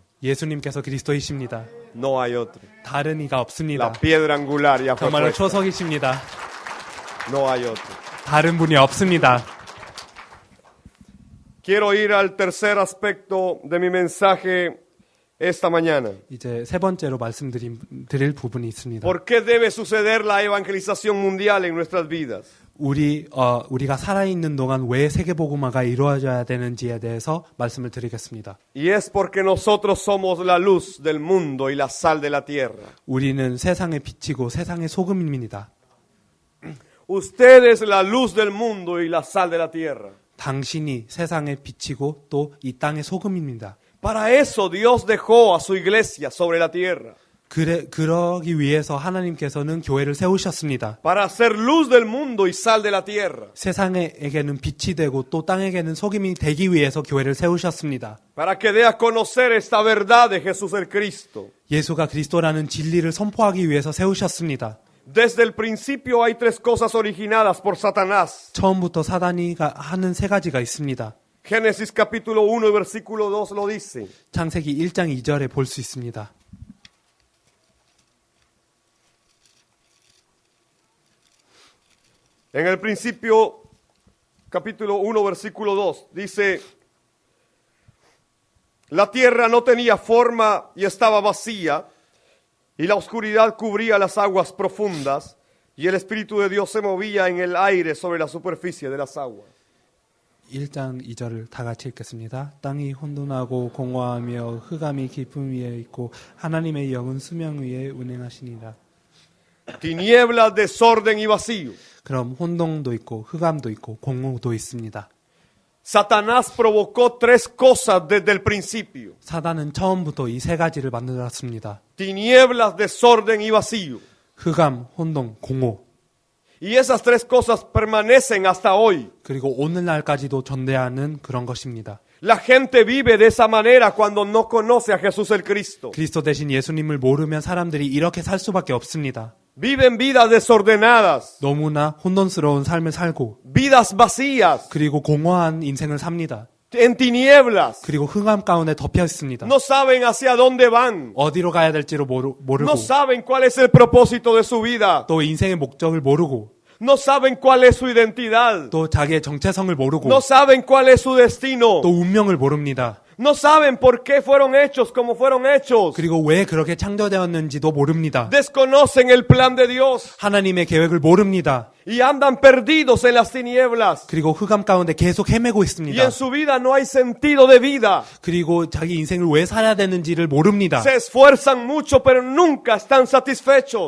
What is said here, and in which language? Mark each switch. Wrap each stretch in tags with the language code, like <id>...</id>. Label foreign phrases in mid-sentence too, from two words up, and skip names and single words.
<ko>예수님께서 그리스도이십니다.</ko> <es>No hay otro.</es> <ko>다른 이가 없습니다.</ko> <es>La piedra angular ya fue</es> <ko>정말로</ko> <es>puesta.</es> <ko>초석이십니다.</ko> <es>No hay otro.</es> <ko>다른 분이 없습니다.</ko> <es>Quiero ir al tercer aspecto de mi mensaje esta mañana.</es> <ko>이제 세 번째로 말씀드릴 부분이 있습니다.</ko> <es>¿Por qué debe suceder la evangelización mundial en nuestras vidas?</es> <ko>우리가 살아있는 동안 왜 세계복음화가 이루어져야 되는지에 대해서 말씀을 드리겠습니다.</ko> <es>Y es porque nosotros somos la luz del mundo y la sal de la tierra.</es> <ko>우리는 세상의 빛이고 세상의 소금입니다.</ko> <es>Usted es la luz del mundo y la sal de la tierra.</es> <ko>당신이 세상의 빛이고 또 이 땅의 소금입니다.</ko> <es>Para eso Dios dejó a su iglesia sobre la tierra.</es> <ko>그러기 위해서 하나님께서는 교회를 세우셨습니다.</ko> <es>Para ser luz del mundo y sal de la tierra.</es> <ko>세상에게는 빛이 되고 또 땅에게는 소금이 되기 위해서 교회를 세우셨습니다.</ko> <es>Para que dé a conocer esta verdad de Jesús el Cristo.</es> <ko>예수가 그리스도라는 진리를 선포하기 위해서 세우셨습니다.</ko> <es>Desde el principio hay tres cosas originadas por Satanás.</es> <ko>처음부터 사단이 하는 세 가지가 있습니다.</ko> <es>Génesis capítulo 1 versículo 2 lo dice.</es> <ko>창세기 1장 2절에 볼 수 있습니다.</ko> <es>En el principio, capítulo 1, versículo 2, dice, la tierra no tenía forma y estaba vacía, y la oscuridad cubría las aguas profundas, y el Espíritu de Dios se movía en el aire sobre la superficie de las aguas.</es> <ko>1장 2절을 다 같이 읽겠습니다. 땅이 혼돈하고 공허하며 흑암이 깊음 위에 있고 하나님의 영은 수명 위에 운행하시니라.</ko> <es>Tinieblas, desorden y vacío.</es> <ko>그럼 혼동도 있고 흑암도 있고 공허도 있습니다.</ko> <es>Satanás provocó tres cosas desde el principio.</es> <ko>사단은 처음부터 이 세 가지를 만들었습니다.</ko> <es>Tinieblas, desorden y vacío.</es> <ko>흑암, 혼동, 공허.</ko> <es>Y esas tres cosas permanecen hasta hoy.</es> <ko>그리고 오늘날까지도 전대하는 그런 것입니다.</ko> <es>La gente vive de esa manera cuando no conoce a Jesús el Cristo.</es> <ko>그리스도 대신 예수님을 모르면 사람들이 이렇게 살 수밖에 없습니다.</ko> <es>Viven vidas desordenadas,</es> <ko>너무나 혼돈스러운 삶을 살고</ko> <es>vidas vacías,</es> <ko>그리고 공허한 인생을 삽니다.</ko> <es>en tinieblas.</es> <ko>그리고 흑암 가운데 덮여 있습니다.</ko> <es>No saben hacia dónde van.</es> <ko>어디로 가야 될지로 모르고</ko> <es>No saben cuál es el propósito de su vida.</es> <ko>또 인생의 목적을 모르고</ko> <es>No saben cuál es su identidad.</es> <ko>또 자기의 정체성을 모르고</ko> <es>No saben cuál es su destino.</es> <ko>또 운명을 모릅니다.</ko> <es>No saben por qué fueron hechos como fueron hechos.</es> <ko>그리고 왜 그렇게 창조되었는지도 모릅니다.</ko> <es>Desconocen el plan de Dios</es> <ko>하나님의 계획을 모릅니다.</ko> <es>y andan perdidos en las tinieblas.</es> <ko>그리고 흑암 가운데 계속 헤매고</ko> <es>Y</es> <ko>있습니다.</ko> <es>en su vida no hay sentido de vida.</es> <ko>그리고 자기 인생을 왜 살아야 되는지를 모릅니다.</ko> <es>Se esfuerzan mucho, pero nunca están satisfechos.</es>